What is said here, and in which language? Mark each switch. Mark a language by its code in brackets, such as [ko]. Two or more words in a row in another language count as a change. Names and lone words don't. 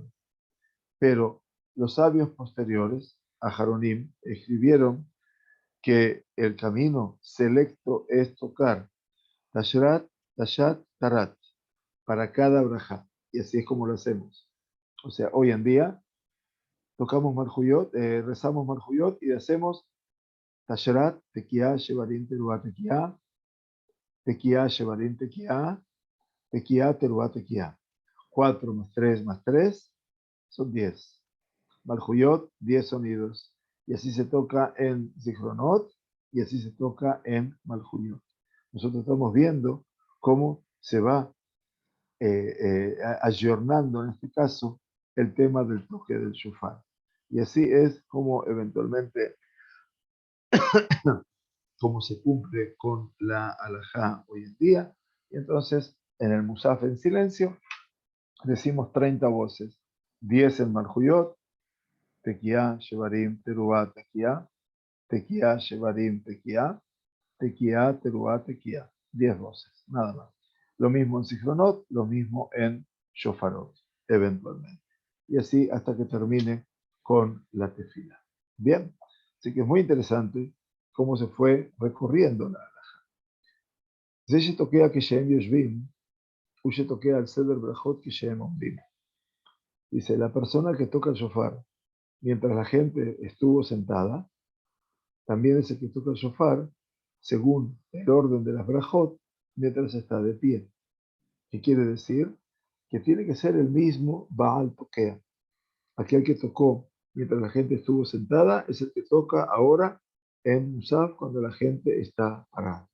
[es] Pero los sabios posteriores, a Aharonim, escribieron que el camino selecto es tocar Tasherat, Tashat, Tarat, para cada brajá. Y así es como lo hacemos. O sea, hoy en día tocamos Marjuyot, rezamos Marjuyot y hacemos Tasherat, Tekiah, Shevarim, Teruah, Tekiah, Tekiah, Shevarim, Tekiah, Tekiah, Teruah, Tekiah. 4 más 3 más 3 son 10. Marjuyot, 10 sonidos. Y así se toca en Zichronot y así se toca en Marjuyot. Nosotros estamos viendo cómo se va ayornando en este caso el tema del toque del shofar. Y así es como eventualmente cómo se cumple con la alajá hoy en día. Y entonces en el Musaf en silencio decimos 30 voces, 10 en Marjuyot, Tekiah, Shevarim, Teruah, Tekiah, Tekiah, Shevarim, Tekiah, Tekiah, Teruah, Tekiah. 10 voces, nada más. Lo mismo en Sichronot, lo mismo en Shofarot, eventualmente. Y así hasta que termine con la tefila. Bien, así que es muy interesante cómo se fue recorriendo la alhaja. [he] זה שתוקע כשהם יושבים, הוא שתוקע על סדר ברכות כשהם עומדים. [es] Dice, la persona que toca el shofar mientras la gente estuvo sentada, también es el que toca el shofar según el orden de las brajot mientras está de pie. ¿Qué quiere decir? Que tiene que ser el mismo [he] בעל תוקע. [es] Aquel que tocó mientras la gente estuvo sentada es el que toca ahora en Musaf cuando la gente está parada.